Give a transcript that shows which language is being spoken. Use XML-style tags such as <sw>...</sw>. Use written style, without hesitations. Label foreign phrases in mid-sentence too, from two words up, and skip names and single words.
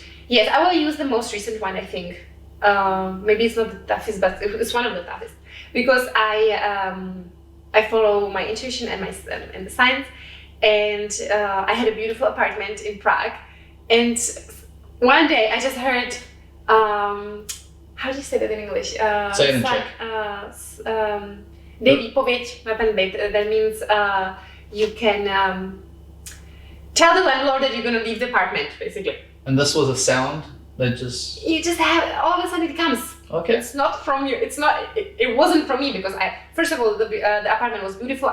<en>Yes, I will use the most recent one, I think. Maybe it's not the toughest, but it's one of the toughest, because I follow my intuition and and the science, and I had a beautiful apartment in Prague, and one day I just heard, how do you say that in English? Say it in Czech.</en> <cs>Dej výpověď na ten byt.</cs> <en>That means you can tell the landlord that you're going to leave the apartment, basically. And this was a sound that just... You just have, all of a sudden it comes. Okay. It's not from you. It wasn't from me, because first of all, the apartment was beautiful.</en>